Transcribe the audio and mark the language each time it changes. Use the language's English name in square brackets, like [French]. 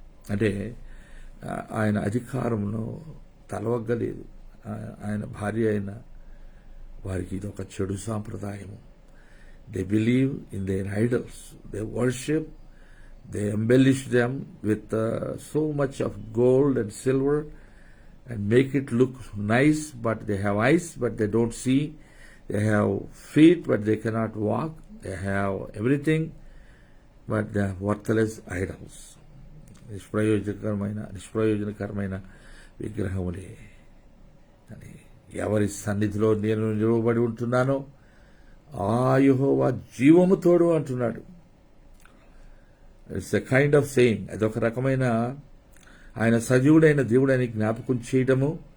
[Telugu] అంటే ఆయన అధికారంలో తలవగ్గలేదు. ఆయన భార్య అయిన వారికి ఇది ఒక చెడు సాంప్రదాయము. [English] They believe in their idols, they worship, they embellish them with so much of gold and silver and make it look nice, but they have eyes but they don't see, they have feet but they cannot walk, they have everything but they are worthless idols. [Telugu] నిష్ప్రయోజనకరమైన విగ్రహములే. అని ఎవరి సన్నిధిలో నేను నిలవబడి ఉంటున్నానో ఆ యెహోవా జీవము తోడు అంటున్నాడు. [English] It's a kind of saying. [Telugu] అదొక రకమైన ఆయన సజీవుడైన దేవుడని జ్ఞాపకం చేయడము.